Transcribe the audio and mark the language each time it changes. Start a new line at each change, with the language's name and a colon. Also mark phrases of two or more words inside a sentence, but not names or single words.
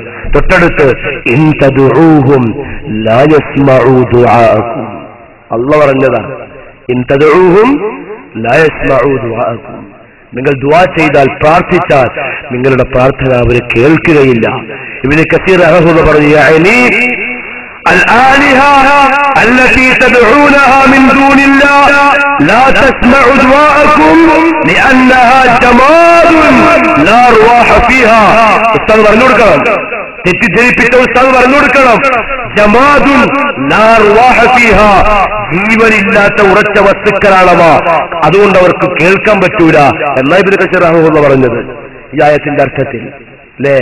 Malayalam: തൊട്ടടുത്ത്
Arabic: إن تدعوهم لا يسمعوا دعاءكم,
Malayalam: അല്ലാഹു പറഞ്ഞതാണ്.
Arabic: إن تدعوهم لا يسمعوا دعاءكم,
Malayalam: നിങ്ങൾ ദുആ ചെയ്താൽ, പ്രാർത്ഥിച്ചാൽ നിങ്ങളുടെ പ്രാർത്ഥന അവർ കേൾക്കുകയില്ല. ഇബ്നു കസീർ റഹ്മത്തുള്ളാഹി പറഞ്ഞു,
Arabic: യഅനി الآلهة التي تدعونها من دون الله لا تسمع دعاءكم لأنها جماد لا أرواح فيها.
Malayalam: ഉസ്താദ് പറഞ്ഞു കൊടുക്കണം, തെറ്റിദ്ധരിപ്പിച്ച ഉസ്താദ് പറഞ്ഞു കൊടുക്കണം.
Arabic: جماد لا أرواح فيها,
Malayalam: ജീവനില്ലാത്ത ഉറച്ച വസ്തുക്കളാണവ, അതുകൊണ്ട് അവർക്ക് കേൾക്കാൻ പറ്റൂല എന്നാണ് ഇബ്നു കസീർ റഹ്മത്തുള്ളാഹി പറഞ്ഞത് ഈ ആയത്തിന്റെ അർത്ഥത്തിൽ. അല്ലേ?